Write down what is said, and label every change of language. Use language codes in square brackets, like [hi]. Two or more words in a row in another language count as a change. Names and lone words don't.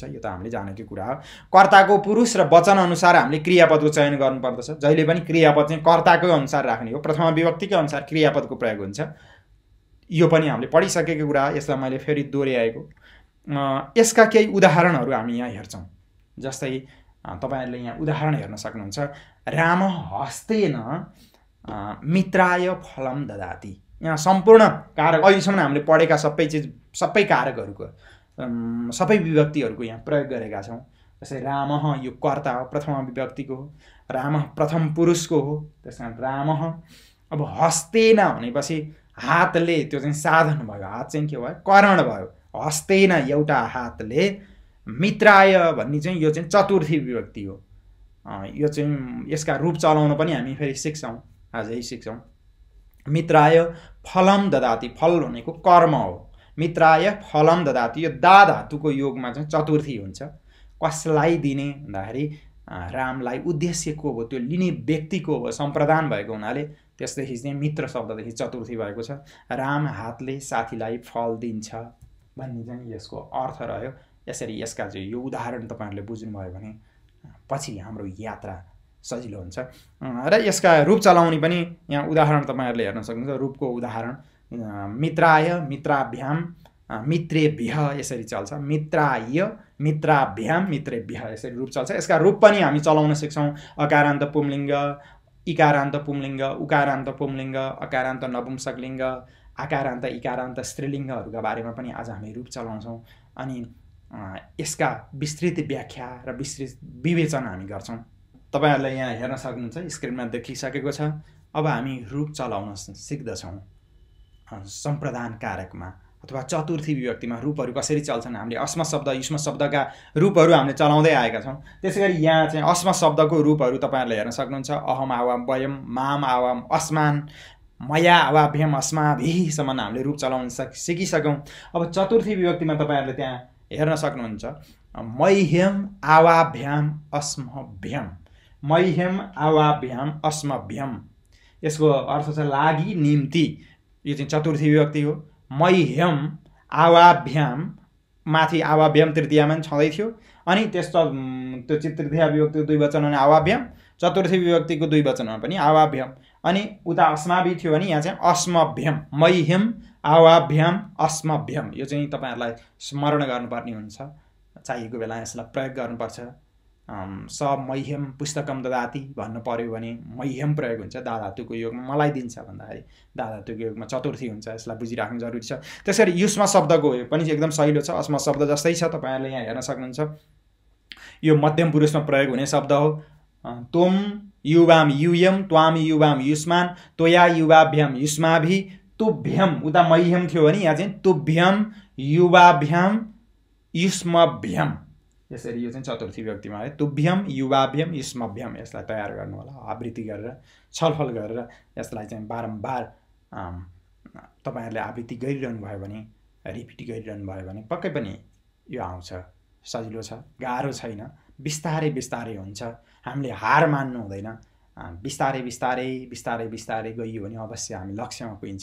[ne] यो त हामीले जानेकै कुरा हो। कर्ताको पुरुष र वचन अनुसार हामीले क्रियापदको चयन गर्नुपर्दछ। जहिले पनि क्रियापद चाहिँ कर्ताको अनुसार राख्ने हो। प्रथमा विभक्तिकै अनुसार क्रियापदको प्रयोग हुन्छ। यो पनि हामीले पढिसकेको कुरा, यसलाई मैले फेरि दोहोऱ्याएको। यसका केही उदाहरणहरू हामी यहाँ हेर्छौँ। जस्तै तपाईँहरूले यहाँ उदाहरण हेर्न सक्नुहुन्छ। [sa] राम हस्तेन मित्राय फलम ददाति। [ne] यहाँ सम्पूर्ण कारक, अहिलेसम्म हामीले पढेका सबै कारकहरूको, सबै विभक्तिहरूको यहाँ प्रयोग गरेका छौँ। जस्तै राम, यो कर्ता हो, प्रथमा विभक्तिको हो। राम प्रथम पुरुषको हो, त्यस कारण राम। अब हस्तेन भनेपछि हातले, त्यो चाहिँ साधन भयो। हात चाहिँ के भयो? करण भयो। हस्तेन एउटा हातले, मित्राय भन्ने चाहिँ यो चाहिँ चतुर्थी विभक्ति हो। यो चाहिँ यसका रूप चलाउन पनि हामी फेरि सिक्छौँ, आजै सिक्छौँ। [sa] मित्राय फलम ददाति, [ne] फल भनेको कर्म हो। [sa] मित्राय फलम ददाति, [ne] यो दा धातुको योगमा चाहिँ चतुर्थी हुन्छ। कसलाई दिने भन्दाखेरि रामलाई। उद्देश्य को हो? त्यो लिने व्यक्ति को हो? सम्प्रदान भएको हुनाले त्यसदेखि चाहिँ मित्र शब्ददेखि चतुर्थी भएको छ। राम हातले साथीलाई फल दिन्छ भन्ने चाहिँ यसको अर्थ रह्यो। यसरी यसका चाहिँ यो उदाहरण तपाईँहरूले बुझ्नुभयो भने पछि हाम्रो यात्रा सजिलो हुन्छ। र यसका रूप चलाउने पनि यहाँ उदाहरण तपाईँहरूले हेर्न सक्नुहुन्छ। रूपको उदाहरण [sa] मित्राय, मित्राभ्याम, मित्रेभ्यः [ne] यसरी चल्छ। [sa] मित्राय, मित्राभ्याम, मित्रेभ्यः [ne] यसरी रूप चल्छ। यसका रूप पनि हामी चलाउन सिक्छौँ। अकारान्त पुंलिङ्ग, इकारान्त पुंलिङ्ग, उकारान्त पुंलिङ्ग, अकारान्त नपुंसकलिङ्ग, आकारान्त इकारान्त स्त्रीलिङ्गहरूका बारेमा पनि आज हामी रूप चलाउँछौँ। अनि यसका विस्तृत व्याख्या र विस्तृत विवेचन हामी गर्छौँ। तपाईँहरूले यहाँ हेर्न सक्नुहुन्छ, स्क्रिनमा देखिसकेको छ। अब हामी रूप चलाउन सिक्दछौँ। सम्प्रदान कारकमा अथवा चतुर्थी विभक्तिमा रूपहरू कसरी चल्छन्, हामीले अस्म शब्द, युष्म शब्दका रूपहरू हामीले चलाउँदै आएका छौँ। त्यसै गरी यहाँ चाहिँ अस्म शब्दको रूपहरू तपाईँहरूले हेर्न सक्नुहुन्छ। [sa] अहम आवाम वयम, माम आवाम अस्मान, मया आवाभ्यम [ne] अस्माभिसम्म हामीले रूप चलाउन सिकिसक्यौँ। अब चतुर्थी विभक्तिमा तपाईँहरूले त्यहाँ हेर्न सक्नुहुन्छ। [sa] मैह्यम आवाभ्याम अस्मभ्यम, मैह्यम आवाभ्याम अस्मभ्यम। [ne] यसको अर्थ छ लागि, निम्ति। यो चाहिँ चतुर्थी विभक्ति हो। [sa] मह्यम आवाभ्याम, [ne] माथि आवाभ्याम तृतीयामा छँदै थियो, अनि त्यो तृतीया विभक्तिको द्विवचनमा आवाभ्याम, चतुर्थी विभक्तिको द्विवचनमा पनि आवाभ्याम, अनि उता अस्माभि थियो भने यहाँ चाहिँ अस्मभ्यम। [sa] मह्यम आवाभ्याम अस्मभ्यम। [ne] यो चाहिँ तपाईहरुलाई स्मरण गर्नुपर्ने हुन्छ, चाहिएको बेला यसलाई प्रयोग गर्नुपर्छ। [sa] स मह्यम पुस्तकम ददाति [ne] भन्नु पर्यो भने मह्यम प्रयोग हुन्छ। दाधातुको योगमा मलाई दिन्छ भन्दाखेरि दाधातुको योगमा चतुर्थी हुन्छ। यसलाई बुझिराख्नु जरुरी छ। त्यसरी युष्म शब्दको पनि एकदम सहिलो छ। अस्म शब्द जस्तै छ, तपाईहरुले यहाँ हेर्न सक्नुहुन्छ। यो मध्यम पुरुषमा प्रयोग हुने शब्द हो। [sa] त्वम युवाम युयम, त्वाम युवाम युष्मान, त्वया युवाभ्याम युष्माभि, तुभ्यम, उता मह्यम [ne] थियो भने यहाँ चाहिँ [sa] तुभ्यम युवाभ्याम युष्मभ्यम। [ne] यसरी यो चाहिँ चतुर्थी विभक्तिमा है। [sa] तुभ्यम युवाभ्याम युष्मभ्यम। [ne] यसलाई तयार गर्नु होला, आवृत्ति गरेर छलफल गरेर यसलाई चाहिँ बारम्बार तपाईहरुले आवृत्ति गरिरहनु भयो भने, रिपिट गरिरहनु भयो भने पक्कै पनि यो आउँछ। सजिलो छ, गाह्रो छैन, बिस्तारै बिस्तारै हुन्छ। हामीले हार मान्नु हुँदैन। बिस्तारै बिस्तारै बिस्तारै बिस्तारै गइयो भने अवश्य हामी लक्ष्यमा पुगिन्छ।